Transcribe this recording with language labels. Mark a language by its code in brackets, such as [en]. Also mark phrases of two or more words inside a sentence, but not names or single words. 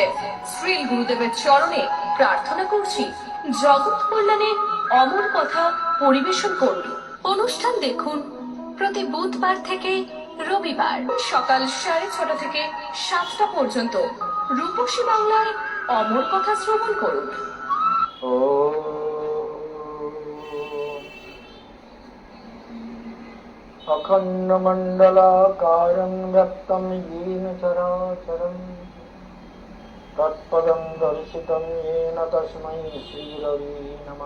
[bn] শ্রীল গুরুদেবের চরণে প্রার্থনা করছি জগৎ কল্যাণের অমর কথা পরিবেশন করুন। অনুষ্ঠান দেখুন প্রতি বুধবার থেকে রবিবার সকাল 6:30 থেকে 7টা পর্যন্ত রূপসী বাংলায় অমর কথা শ্রবণ করুন। [sa] अखण्डमण्डलाकारं व्यक्तं येन चराचरं तत्पदं दर्शितं येन तस्मै श्रीरवे नमः।